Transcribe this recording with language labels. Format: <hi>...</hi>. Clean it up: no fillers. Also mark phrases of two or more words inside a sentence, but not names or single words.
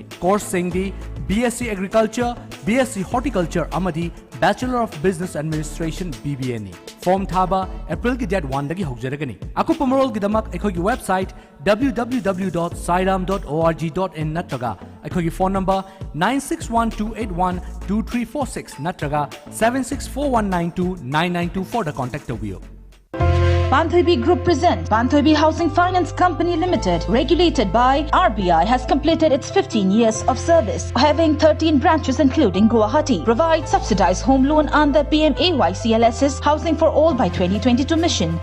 <mni>Course singdi BSc Agriculture, BSc Horticulture amadi Bachelor of Business Administration BBA ni. Form thaba April ki date 1 dagi haujaragani. Aku pamarol gidamak ekhogi website www.sairam.org.in natraga ekhogi</mni> <en>phone number</en> <mni>9612812346 natraga 7641929924 da contact tawiyo.</mni> <en>Banthoibi Group presents Banthoibi Housing Finance Company Limited, regulated by RBI, has completed its 15 years of service, having 13 branches including Guwahati. Provides subsidized home loan under PMAYCLS's Housing for All by 2022 mission.</en>